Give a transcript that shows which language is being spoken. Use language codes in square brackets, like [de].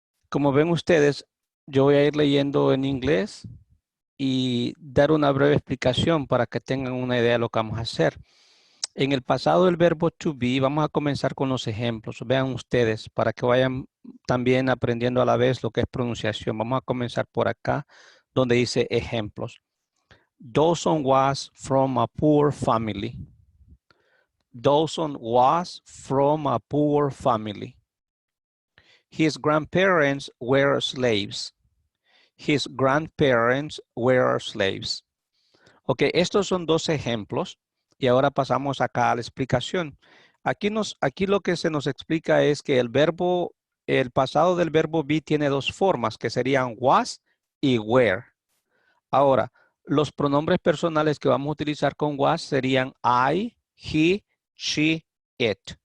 [es] Como ven ustedes, yo voy a ir leyendo en inglés y dar una breve explicación para que tengan una idea de lo que vamos a hacer. En el pasado del verbo to be, vamos a comenzar con los ejemplos. Vean ustedes para que vayan también aprendiendo a la vez lo que es pronunciación. Vamos a comenzar por acá, donde dice ejemplos. [en] Dawson was from a poor family. Dawson was from a poor family. His grandparents were slaves. His grandparents were slaves. [es] Ok, estos son dos ejemplos y ahora pasamos acá a la explicación. Aquí lo que se nos explica es que el pasado del verbo be tiene dos formas que serían was y were. Ahora, los pronombres personales que vamos a utilizar con was serían I, he, she, it.